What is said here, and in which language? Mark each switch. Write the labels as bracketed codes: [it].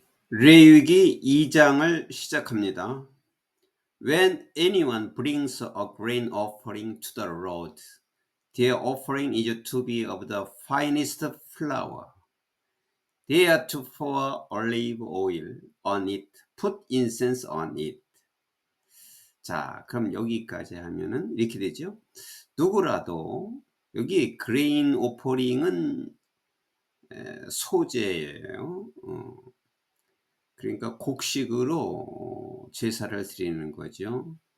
[ko] 레위기 2장을 시작합니다. [en] When anyone brings a grain offering to the Lord, their offering is to be of the finest flour. They are to pour olive oil on it, put incense on it. [ko] 자, 그럼 여기까지 하면은 이렇게 되죠. 누구라도 여기 grain offering은 소재예요. 그러니까 곡식으로 제사를 드리는 거죠.